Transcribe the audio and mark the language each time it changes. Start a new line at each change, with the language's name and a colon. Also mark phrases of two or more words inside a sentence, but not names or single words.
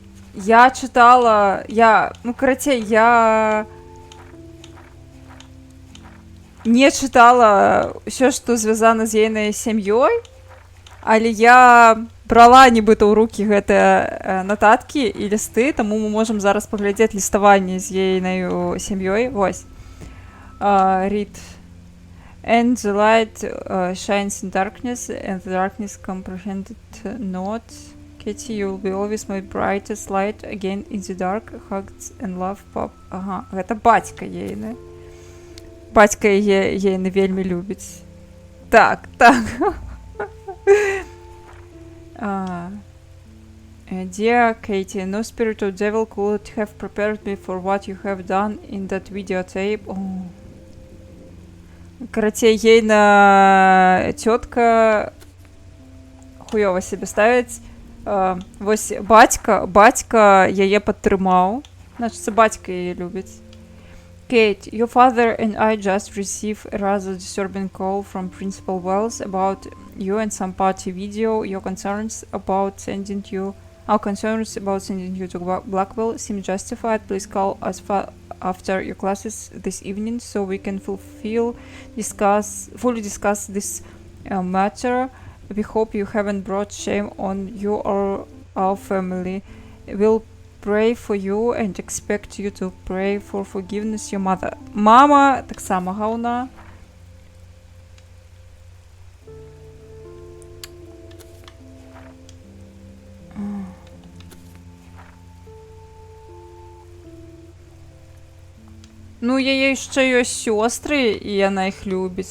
Russian: Я читала, я не читала все,
Belarusian: што звязана з ейнай сям'ёй, але я брала нібыта ў рукі гэтыя нататкі і лісты, таму мы можам зараз паглядзець ліставанне з ейнай сям'ёй. Вось.
English: Read. And the light shines in darkness, and the darkness comprehended not. Katie, you'll be always my brightest light again in the dark. Hugs and love, pop.
Belarusian: Ага, гэта бацька ейны. Бацька ейны вельмі любіць. Так.
English: Dear Katie, no spirit or devil could have prepared me for what you have done in that videotape. Oh.
Belarusian: Карацей, ейна цётка хуёва себе ставіць. Вось бацька яе падтрымаў. Значыцца, бацька яе любіць.
English: Kate, your father and I just received a rather disturbing call from Principal Wells about you and some party video. Our concerns about sending you to Blackwell seem justified. Please call us after your classes this evening so we can fully discuss this matter. We hope you haven't brought shame on you or our family. We'll pray for you and expect you to pray for forgiveness your mother.
Belarusian: Мама так само гауна. Ну, яе яшчэ ёсць сёстры, і яна іх любіць.